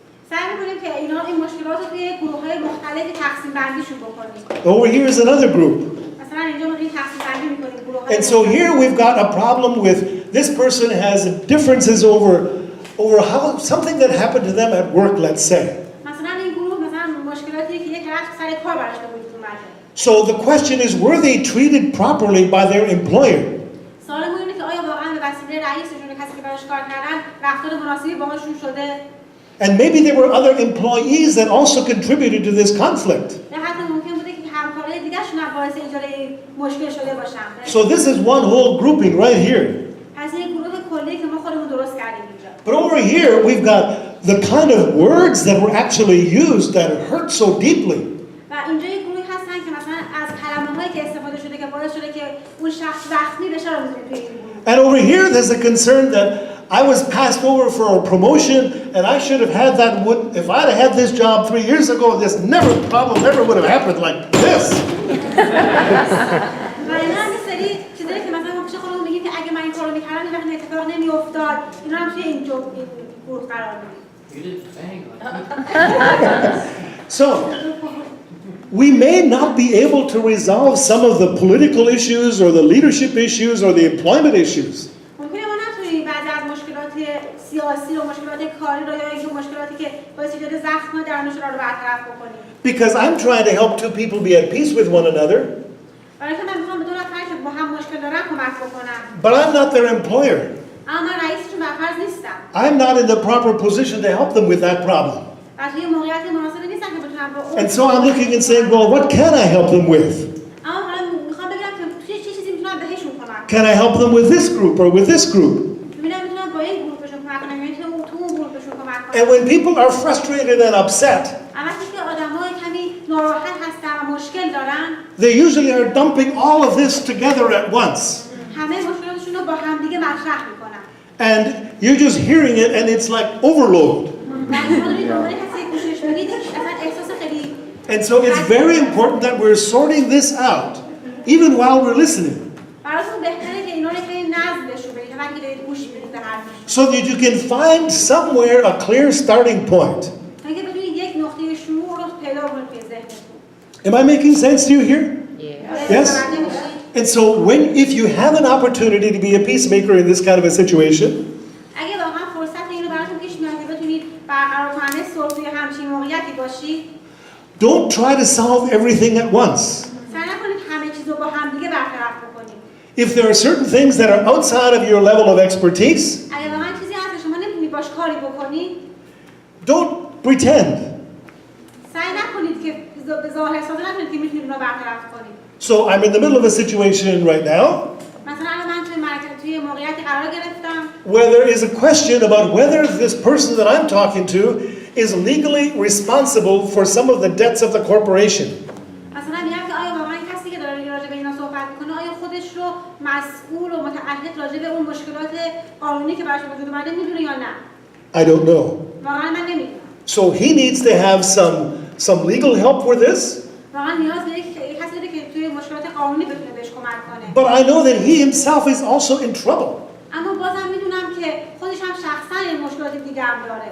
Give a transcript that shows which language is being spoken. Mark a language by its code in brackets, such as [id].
[fa] سعی می‌کنیم که اینا این مشکلات رو توی گروه‌های مختلفی تقسیم بندیشون بکنیم. [en] Over here is another group. [fa] مثلا اینجا ما این تقسیم بندی می‌کنیم گروه‌های. [en] And so here we've got a problem with this person has differences over how something that happened to them at work, let's say. [fa] مثلا این گروه مثلا مشکلاتی که یک طرف سر کار براش به وجود اومده. [en] So the question is, were they treated properly by their employer? [fa] سوال اینه که آیا واقعا به وسیله رئیسشون کسی که براش کار کردن رفتار مناسبی باهاشون شده؟ [en] And maybe there were other employees that also contributed to this conflict. [fa] نه حتی ممکن بوده که همکارای دیگه‌شون هم باعث ایجاد مشکل شده باشن. [en] So this is one whole grouping right here. [fa] پس این گروه کلی که ما خودمون درست کردیم اینجا. [en] But over here we've got the kind of words that were actually used that hurt so deeply. [fa] و اینجا یک گروهی هستن که مثلا از کلمه‌هایی که استفاده شده که باعث شده که اون شخص زخمی بشه رو می‌ذاریم توی این گروه. [en] And over here there's a concern that I was passed over for a promotion and I should have had that if I'd have had this job 3 years ago, this problem never would have happened like this. [fa] و اینا هم یه سری چیزایی که مثلا ما پیش خودمون میگیم که اگه من این کارو می‌کردم این وقت اتفاق نمی‌افتاد. اینا هم توی این گروه قرار می‌گیریم. [en] You didn't bang like So we may not be able to resolve some of the political issues or the leadership issues or the employment issues. [fa] ممکنه ما نتونیم بعضی از مشکلات سیاسی و مشکلات کاری رو یا اینکه مشکلاتی که باعث ایجاد زخم درونشون رو برطرف بکنیم. [en] Because I'm trying to help two people be at peace with one another. [fa] برای که من میخوام به دو نفر که با هم مشکل دارن کمک بکنم. [en] But I'm not their employer. [fa] اما من رئیسشون برفرض نیستم. [en] I'm not in the proper position to help them with that problem. [fa] و توی موقعیت مناسبی نیستم که بتونم با اون. [en] And so I'm looking and saying, well, what can I help them with? [fa] اما حالا میخوام بگم که توی چه چیزی میتونم بهشون کمک کنم. [en] Can I help them with this group or with this group? [fa] میتونم با این گروه بهشون کمک کنم یا تو اون گروه بهشون کمک کنم. [en] And when people are frustrated and upset, [fa] وقتی که آدم‌ها کمی ناراحت هستن و مشکل دارن، [en] they usually are dumping all of this together at once. [fa] همه مشکلاتشون رو با هم دیگه مطرح میکنن. [en] And you're just hearing it and it's like overload. [fa] وقتی ما داریم دنبال کسی گوشش میدید اصلا احساس خیلی [en] And so it's very important that we're sorting this out, even while we're listening, [fa] براتون بهتره که اینا رو که نظم بهشون بدید تا وقتی دارید گوش میدید به حرفشون. [en] so that you can find somewhere a clear starting point. [fa] تا اینکه بتونید یک نقطه شروع رو پیدا کنید توی ذهنتون. [en] Am I making sense to you here? Yeah. Yes? And so if you have an opportunity to be a peacemaker in this kind of a situation, [fa] اگه واقعا فرصت اینو براتون پیش میاد که بتونید برقرار کننده صلح توی همچین موقعیتی باشید، [en] don't try to solve everything at once. [fa] سعی نکنید همه چیز رو با هم دیگه برطرف بکنید. [en] If there are certain things that are outside of your level of expertise, [fa] اگه واقعا چیزی هست که شما نمیتونید باش کاری بکنید، [en] don't pretend. [fa] سعی نکنید که به ظاهر ساده نکنید که میتونید اونو برطرف کنید. [en] So I'm in the middle of a situation right now [fa] مثلا الان من توی موقعیتی قرار گرفتم [en] where there is a question about whether this person that I'm talking to is legally responsible for some of the debts of the corporation. [fa] مثلا میگم که آیا واقعا کسی که داره راجع به اینا صحبت میکنه آیا خودش رو مسئول و متعهد راجع به اون مشکلات قانونی که براش وجود اومده میدونه یا نه؟ [en] I don't know. [fa] واقعا من نمیدونم. [en] So he needs to have some legal help with this, [fa] واقعا نیاز به یک کسی داره که توی مشکلات قانونی بتونه بهش کمک کنه. [en] but I know that he himself is also in trouble, [fa] اما بازم میدونم که خودش هم شخصا این مشکلات دیگه هم داره.